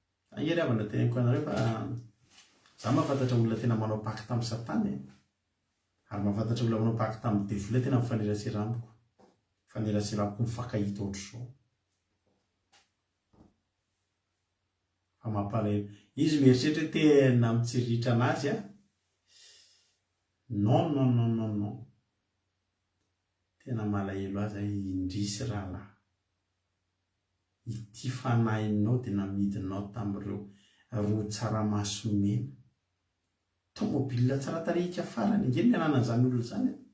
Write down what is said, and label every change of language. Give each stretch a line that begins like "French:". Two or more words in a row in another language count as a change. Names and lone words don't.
Malagasy: Ieriavana tenako anareo fa za mahafantatra olona tena manao paky tamin'ny Satany ary mahafantatra olona manao paky tamin'ny devile tena mifanerasera amiko. Fanerasera amiko mifankahita ohatr'izao. Fa mampalahelo. Izy mieritreritra hoe tena mitsiritra anazy a.
French: Non non non non non.
Malagasy: Tena malahelo azy indrisy rahalahy. Ity fanahinao dia namidinao tamin'ireo roa tsaramaso mena. Tômôbilina tsara tarehika farany ingeny ny ananan'izany olona izany.